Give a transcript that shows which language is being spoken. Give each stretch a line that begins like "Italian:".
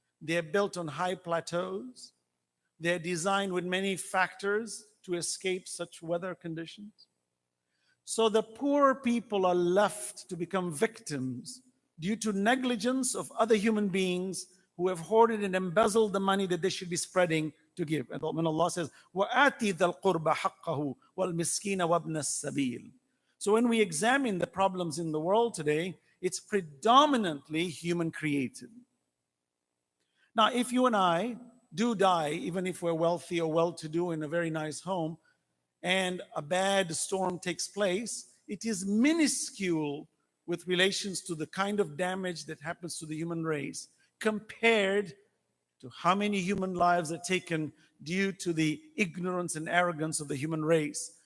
English: They are built on high plateaus. They are designed with many factors to escape such weather conditions. So the poor people are left to become victims due to negligence of other human beings who have hoarded and embezzled the money that they should be spreading to give. And when Allah says,
Arabic: وَآتِ ذَا الْقُرْبَ حَقَّهُ وَالْمِسْكِينَ وَابْنَ السَّبِيلِ.
English: So when we examine the problems in the world today, it's predominantly human created. Now, if you and I do die, even if we're wealthy or well-to-do in a very nice home, and a bad storm takes place, it is minuscule with relations to the kind of damage that happens to the human race compared to how many human lives are taken due to the ignorance and arrogance of the human race.